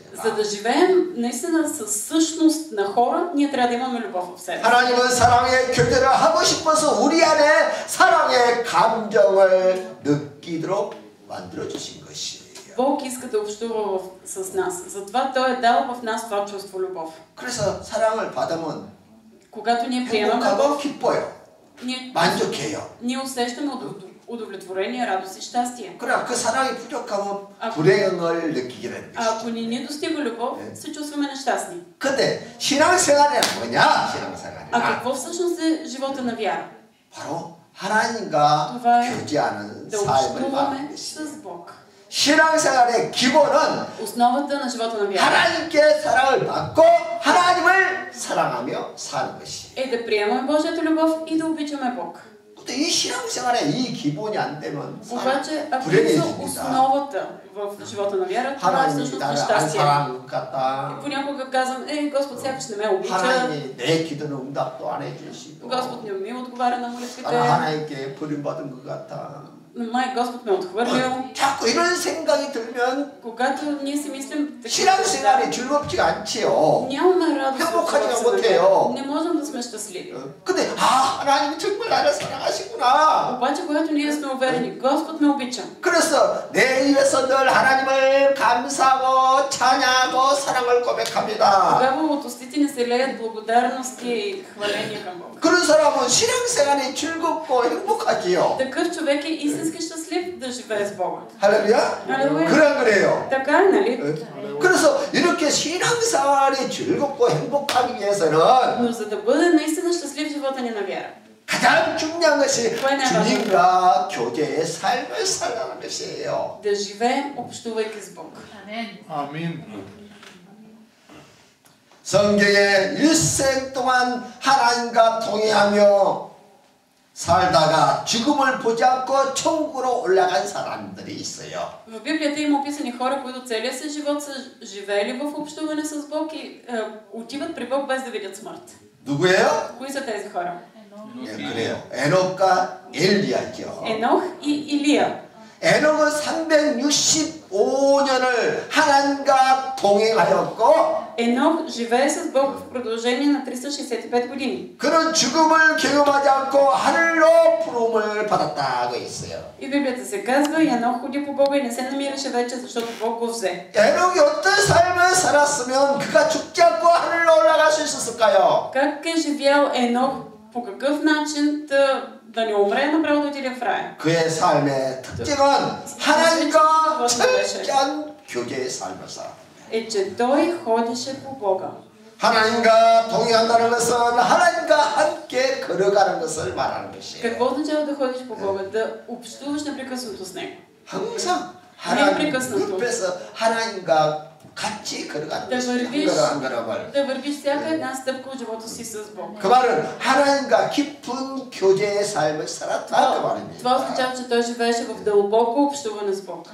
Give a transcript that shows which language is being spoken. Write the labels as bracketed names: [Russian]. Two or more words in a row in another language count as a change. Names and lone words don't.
[Bulgarian] За да живеем наистина със същност на хора, ние трябва да имаме любов в себе. [Korean] 하나님은 사랑의 교제를 하고 싶어서 우리 안에 사랑의 감정을 느끼도록 만들어 주신 것이에요. [Bulgarian] Бог иска да общува с нас. Затова Той е дал в нас това чувство любов. [Korean] 그래서 사랑을 받으면 [Bulgarian] Когато ние приемаме [Korean] 행복하고 [Bulgarian] любов, [Korean] 기뻐요. 만족해요. [Bulgarian] ние усещаме удовлетворение, радост и щастие. [Korean] 그러나 그 사랑이 부족하면 불행을 느끼게 되는 것이죠. [Bulgarian] Ако ни не достига любов, се чувстваме нещастни. [Korean] 근데 신앙생활이 뭐냐? 신앙생활이. [Bulgarian] А какво всъщност е живота на вяра? [Korean] 바로 하나님과 교제하는 [Bulgarian] да [Korean] 삶을 [Bulgarian] общуваме [Korean] 말하는 것이죠. [Bulgarian] с Бог. [Korean] 신앙생활의 기본은 [Bulgarian] Основата на живота на вяра [Korean] 하나님께 사랑을 받고 하나님을 사랑하며 사는 것이. [Bulgarian] е да приемаме Божията любов и да обичаме Бог. [Korean] 근데 이 신앙생활에 이 기본이 안 되면 [Bulgarian] Обаче, ако [Korean] 불행해집니다. [Bulgarian] основата в живота на вяра, това е [Korean] 하나님이 [Bulgarian] всъщност [Korean] 나를 안 [Bulgarian] нещастие. [Korean] 사랑한 것 같다. [Bulgarian] Понякога казвам, Господ сякаш не ме обича, [Korean] 하나님이 내 기도는 응답도 안 해주시고 [Bulgarian] Господ не ми отговаря на молитвите, [Korean] 나는 하나님께 버림받은 것 같아. [Bulgarian] май Господ ме е отхвърлил. [Korean] 자꾸 이런 생각이 들면 [Bulgarian] Когато ние си мислим такива [Korean] 신앙생활이 [Bulgarian] неща, [Korean] 즐겁지가 않지요. [Bulgarian] нямаме радост в [Korean] 행복하지가 [Bulgarian] живота си на [Korean] 못해요. [Bulgarian] вяра. Не можем да сме щастливи. [Korean] 근데 하나님이 정말 나를 사랑하시구나. [Bulgarian] Обаче, когато ние сме уверени, Господ ме обича. [Korean] 그래서 내 입에서 늘 하나님을 감사하고 찬양하고 사랑을 고백합니다. [Bulgarian] Тогава от устите ни се леят благодарности и хваления към Бог. [Korean] 그런 사람은 신앙생활이 즐겁고 행복하지요. [Bulgarian] Такъв човек е истински щастлив да живее с Бога. [Korean] 할렐루야? 할렐루야. 그래 그래요. [Bulgarian] Така е, нали? [Korean] 그래서 이렇게 신앙생활이 즐겁고 행복하기 위해서는 [Bulgarian] Но за да бъде наистина щастлив живота ни на вяра, [Korean] 가장 중요한 것이 주님과 교제의 삶을 살아가는 것이에요. [Bulgarian] да живеем общувайки с Бог. [Korean] 아멘. 성경에 일생 동안 하나님과 동행하며 살다가 죽음을 보지 않고 천국으로 올라간 사람들이 있어요. [Bulgarian] В Библията има описани хора, които целия си живот са живеели в общуване с Бог и отиват при Бог без да видят смърт. [Korean] 누구예요? [Bulgarian] Кои са тези хора? [Korean] 예, 그래요. 에녹과 엘리야죠. [Bulgarian] Енох и Илия. [Korean] 에녹은 365 365년을 하나님과 동행하였고 [Bulgarian] Енох живее с Бог в продължение на 365 години. [Korean] 그는 죽음을 경험하지 않고 하늘로 부름을 받았다고 있어요. [Bulgarian] И в Библията се казва, Енох ходи по Бога и не се намираше вече, защото Бог го взе. [Korean] 에녹이 어떤 삶을 살았으면 그가 죽지 않고 하늘로 올라갈 수 있었을까요? [Bulgarian] Как е живял Енох, по какъв начин да не умре, направо да отиде в рая? [Korean] 그의 삶의 특징은 하나님과 철저한 교제의 삶을 살았다. [Bulgarian] Е, че той ходеше по Бога. [Korean] 하나님과 동행한다는 것은 하나님과 함께 걸어가는 것을 말하는 것이에요. [Bulgarian] Какво означава да ходиш по Бога? Да общуваш непрекъснато с Него. [Korean] 항상 하나님 옆에서 하나님과 같이 걸어가는 것이에요. 한 걸음을. [Bulgarian] Да вървиш всяка една стъпка от живота си с Бог. [Korean] 그 말은 하나님과 깊은 교제의 삶을 살았다 그 말입니다. [Bulgarian] Това означава, че той живееше в дълбоко общуване с Бог.